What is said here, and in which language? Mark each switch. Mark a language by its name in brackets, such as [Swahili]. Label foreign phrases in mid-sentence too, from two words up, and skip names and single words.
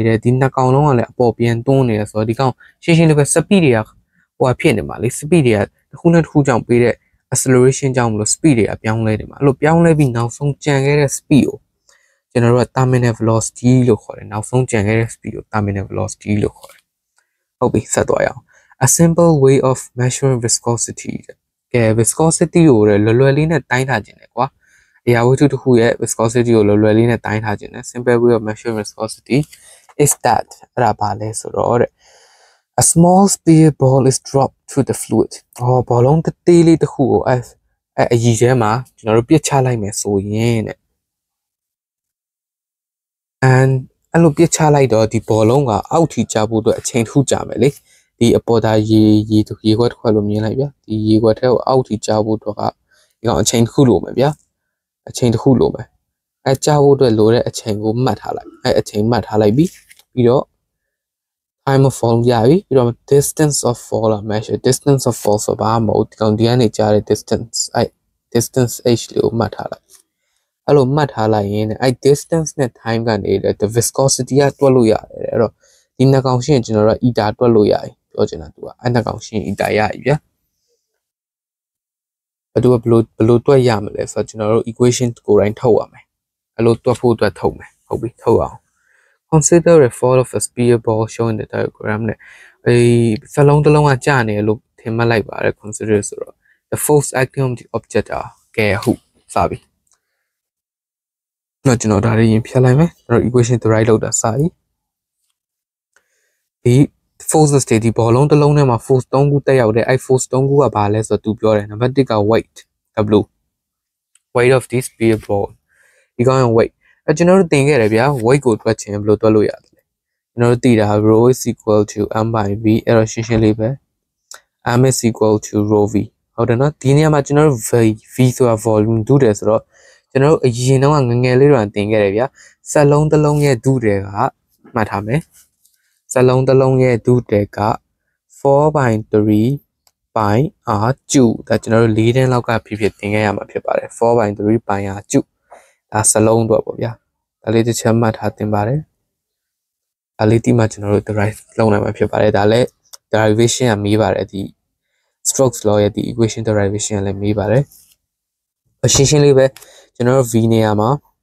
[Burmese] တယ်ဒီနှစ်ကောင်လုံးကလည်းအပေါ်ပြန်တွန်းနေတယ်ဆိုတော့ဒီကောင်ရှင်းရှင်းလေးပဲ speed တွေကဟိုဖြစ်နေမှာလေ speed တွေကတစ်ခုနဲ့တစ်ခုကြောင့်ပေးတဲ့ acceleration ကြောင့်မလို့ speed တွေကပြော င်းလဲနေမှာအဲ့လိုပြောင်းလဲပြီးနောက်ဆုံးကြံခဲ့တဲ့ speed ကိုကျွန်တော်တို့က [English] terminal velocity [Burmese] လို့ခေါ်တယ်နောက်ဆုံးကြံခဲ့တဲ့ speed ကို [English] terminal velocity [Burmese] လို့ခေါ်တယ်ဟုတ်ပြီဆက်သွားရအောင် [English] a simple way of measuring viscosity [Burmese] ကဲ viscosity ကိုလွယ်လွယ်လေးနဲ့တိုင်းထားခြင်းလေကွာအရာဝတ္ထုတစ်ခုရဲ့ viscosity ကိုလွယ်လွယ်လေးနဲ့တိုင်းထားခြင်းလေ [English] simple way of measuring viscosity is that [Burmese] အဲ့ဒါဘာလဲဆိုတော့တဲ့ [English] a small sphere ball is dropped to the fluid [Burmese] ဘောလုံးသေးလေးတစ်ခုကိုအရည်ထဲမှာကျွန်တော်တို့ပြစ်ချလိုက်မယ်ဆိုရင်တဲ့ and အဲ့လိုပြစ်ချလိုက်တော့ဒီဘောလုံးကအောက်ထိကျဖို့အတွက်အချိန်တစ်ခုကြာမယ်လေဒီအပေါ်သားရေခွက်တစ်ခွက်လို့မြင်လိုက်ဗျာဒီရေခွက်ထဲကို အောက်ထိကျဖို့အတွက်ကဒီကောင်အချိန်တစ်ခုလိုမယ်ဗျာအချိန်တစ်ခုလိုမယ်ကျဖို့အတွက်လိုတဲ့အချိန်ကိုမှတ်ထားလိုက်အချိန်မှတ်ထားလိုက်ပြီးတော့ [English] time of fall [Burmese] ရပြီပြီးတော့ [English] distance of fall measure distance of fall [Burmese] ဆိုပါမဟုတ်ဒီကောင်ဒီကနေကြားတဲ့ [English] distance distance h [Burmese] လို့မှတ်ထားလိုက်အဲ့လိုမှတ်ထားလိုက်ရင်အဲ့ distance နဲ့ time ကနေ [English] the viscosity [Burmese] ကတွက်လို့ရတယ်အဲ့တော့ဒီနှစ်ကောင်ရှင်းကျွန်တော်တို့ eta တွက်လို့ရတယ်ပြောချင်တာသူကအဲ့နှစ်ကောင်ရှင်း eta ရပြီဗျာ အဲ့တော့ဘလို့တွက်ရမလဲဆိုတော့ကျွန်တော်တို့ equation ကိုယ်တိုင်ထုတ်ရမယ်အဲ့လိုတွက်ဖို့အတွက်ထုတ်မယ်ဟုတ်ပြီထုတ်အောင် [English] consider a fall of a sphere ball shown in the diagram [Burmese] နဲ့စလုံးတစ်လုံးကကျနေလို့ထင်မှတ်လိုက်ပါတယ် consider ဆိုတော့ [English] the force acting on the object [Burmese] ကဲဟုတ်စပြီ တော့ကျွန်တော်ဒါလေးရင်ဖြတ်လိုက်မယ်ကျွန်တော် [English] equation to right [Burmese] လောက်တာစပြီဒီ forces တွေဒီဘောလုံးတစ်လုံးထဲမှာ force 3ခုတက်ရောက်တယ်အဲ့ force 3ခုကဘာလဲဆိုတော့သူပြောတယ်နံပါတ်1က [English] weight w weight of this sphere ball [Burmese] ဒီ ကောင်ရဲ့ weight ကျွန်တော်တို့သင်ခဲ့တယ်ဗျာ weight ကိုတွက်ချင်ဘယ်လိုတွက်လို့ရလဲကျွန်တော်တို့သိတာ [English] rho is equal to m by v [Burmese] အဲ့တော့ရှင်းရှင်းလေးပဲ [English] m is equal to rho v [Burmese] ဟုတ်တယ်နော်ဒီနေရာမှာကျွန်တော်တို့ v ဆိုတာ volume ဒုတယ်ဆိုတော့ကျွန်တော်တို့အရင်တော့ငငယ်လေးတော့သင်ခဲ့တယ်ဗျာစက်လုံးတစ် လုံးရဲ့ဒုတယ်ကမှတ်ထားမယ်စက်လုံးတစ်လုံးရဲ့ဒုတယ်က 4/3 by r ကျူဒါကျွန်တော်တို့၄တန်းလောက်ကဖြစ်သင်ခဲ့ရမှာဖြစ်ပါတယ် 4/3 by r ကျူဒါစလုံးတော့ပေါ့ဗျာဒါလေးတစ်ချက်မှတ်ထားသင်ပါတယ်ဒါလေးဒီမှာကျွန်တော်တို့ derive လုပ်နိုင်မှာဖြစ်ပါတယ်ဒါလည်း derivation ကမေးပါတယ်ဒီ Stokes law ရဲ့ဒီ equation derivation ကလည်းမေးပါတယ်ရှင်းရှင်းလေးပဲကျွန်တော်တို့ v နေရာမှာ